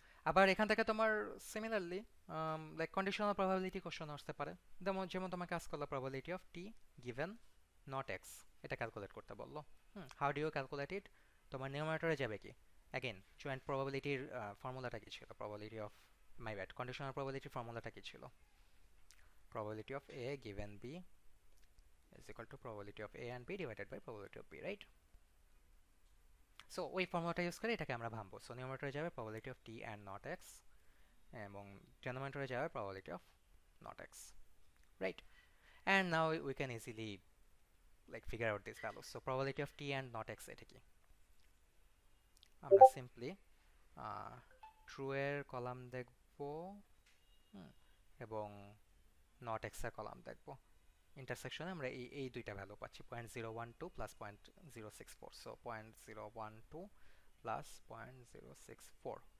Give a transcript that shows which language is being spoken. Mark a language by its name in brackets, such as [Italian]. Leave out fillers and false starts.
[Bangla] আবার এখান থেকে তোমার similarly like conditional probability question আসতে পারে। যেমন তোমাকে আস্ক করলো probability of T given not x, এটা ক্যালকুলেট করতে বললো। [English] How do you calculate it? [Bangla] তোমার নিউমারেটরে যাবে কি? অ্যাগেন জয়েন্ট প্রবাবিলিটির ফর্মুলাটা কি ছিল? Probability of, my bad, conditional প্রবাবিলিটির ফর্মুলাটা কি ছিল? [English] Probability of A given B is equal to probability of A and B divided by probability of B, right? [Bangla] So ওই ফর্মুলাটা ইউজ করে এটাকে আমরা ভাঙবো। [English] so নিউমারেটরে যাবে probability of T and not X, [Bangla] এবং ডিনোমিনেটরে যাবে [English] probability of not X, right? And now we can easily like figure out these values. So probability of T and not X [Bangla] এটা কি? আমরা সিম্পলি ট্রু এর column দেখবো, এবং not x এর column দেখবো। ইন্টারসেকশনে আমরা এই দুইটা ভ্যালু পাচ্ছি, 0.012 প্লাস 0.064। So 0.012 plus 0.064।